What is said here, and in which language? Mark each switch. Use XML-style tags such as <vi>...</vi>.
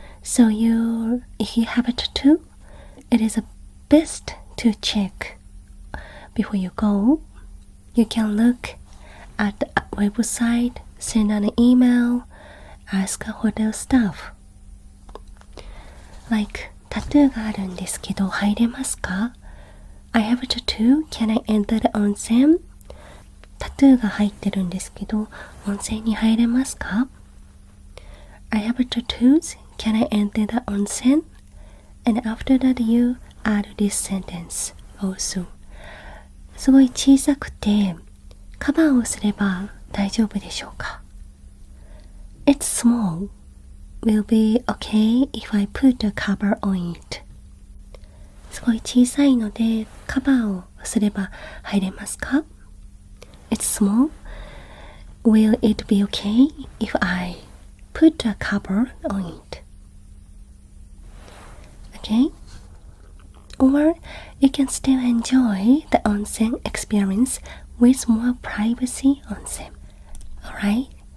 <en>So if you have a tattoo, it is best to check before you go. You can look at the website, send an email, ask a hotel staff.</en> <ja>Like, タトゥーがあるんですけど入れますか?</ja> <en>I have a tattoo. Can I enter the onsen?</en> <ja>タトゥーが入ってるんですけど温泉に入れますか?</ja> <en>I have a tattoos. Can I enter the onsen? And after that you add this sentence also.</en> <ja>すごい小さくてカバーをすれば大丈夫でしょうか?</ja> <en>It's small, will be okay if I put a cover on it.</en> <ja>すごい小さいのでカバーをすれば入れますか？</ja> <en>It's small. Will it be okay if I put a cover on it? Okay? Or you can still enjoy the onsen experience with more privacy onsen. Alright?</en>